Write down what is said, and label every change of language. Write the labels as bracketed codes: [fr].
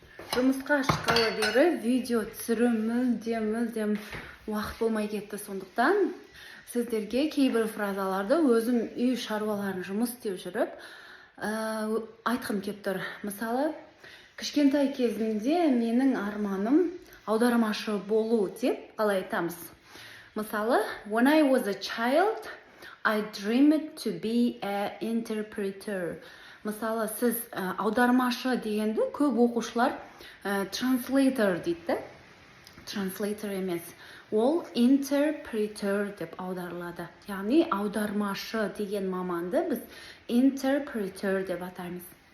[kk] Жұмысқа шыққалы бері видео түсіру мүлдем уақыт болмай кетті, сондықтан сіздерге кейбір фразаларды өзім үй шаруаларын жұмыс істеп жүріп айтқым келіп тұр. Мысалы, кішкентай кезімде менің арманым аудармашы болу деп қалай айтамыз. [en] Мысалы, when I was a child, I dreamed to be an interpreter. [kk] Мысалы, сіз аудармашы дегенді көп оқушылар translator дейді. Translator емес. Ол interpreter деп аударылады. Яғни аудармашы деген маманды біз interpreter деп атаймыз.